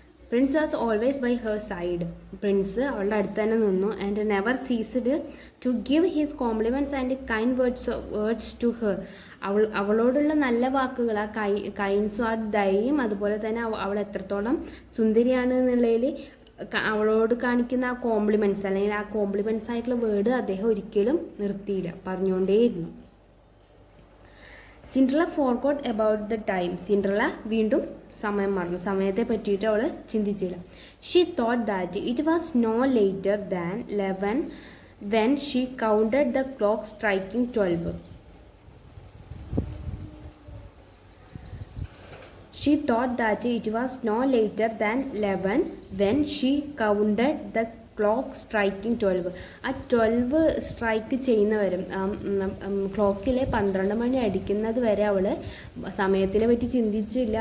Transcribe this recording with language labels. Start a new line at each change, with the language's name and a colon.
English: Prince was always by her side.
Malayalam: Prince അവളുടെ അടുത്ത് തന്നെ നിന്നു.
English: And never ceased to give his compliments and kind words to her.
Malayalam: അവളോടുള്ള നല്ല വാക്കുകൾ, ആ കൈൻഡ്സും ആ ദയയും, അതുപോലെ തന്നെ അവൾ എത്രത്തോളം സുന്ദരിയാണ് എന്നുള്ളതിൽ അവളോട് കാണിക്കുന്ന ആ കോംപ്ലിമെൻറ്റ്സ്, അല്ലെങ്കിൽ ആ കോംപ്ലിമെൻറ്റ്സ് ആയിട്ടുള്ള വേർഡ് അദ്ദേഹം ഒരിക്കലും നിർത്തിയില്ല, പറഞ്ഞുകൊണ്ടേയിരുന്നു.
English: Cinderella forgot about the time.
Malayalam: Cinderella വീണ്ടും സമയം മറന്നു, സമയത്തെ പറ്റിയിട്ട് അവൾ ചിന്തിച്ചില്ല.
English: She thought that it was no later than 11 when she counted the clock striking 12. She thought that it was no later than 11 when she counted the clock striking 12.
Malayalam: ആ 12 strike ചെയ്യുന്നവരും ക്ലോക്കിലെ 12 മണി അടിക്കുന്നത് വരെ അവൾ സമയത്തിനെ പറ്റി ചിന്തിച്ചില്ല.